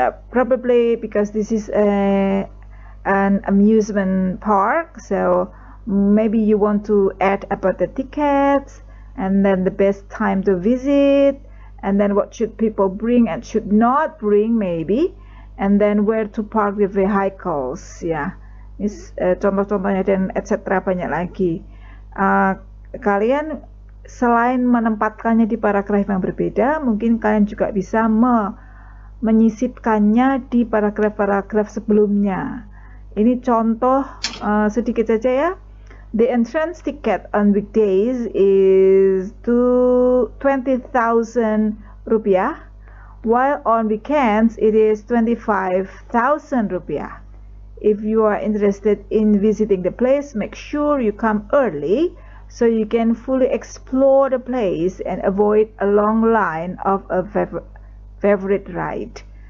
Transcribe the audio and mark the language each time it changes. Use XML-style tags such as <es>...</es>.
<en>Probably because this is an amusement park, so maybe you want to add about the tickets, and then the best time to visit, and then what should people bring and should not bring maybe, and then where to park the vehicles, ya.</en> <id>Ini contoh-contohnya dan etc. banyak lagi. Kalian selain menempatkannya di paragraf yang berbeda, mungkin kalian juga bisa menyisipkannya di paragraf-paragraf sebelumnya. Ini contoh sedikit saja ya.</id> <en>The entrance ticket on weekdays is to 20,000 rupiah, while on weekends it is 25,000 rupiah. If you are interested in visiting the place, make sure you come early so you can fully explore the place and avoid a long line of a favorite ride.</en>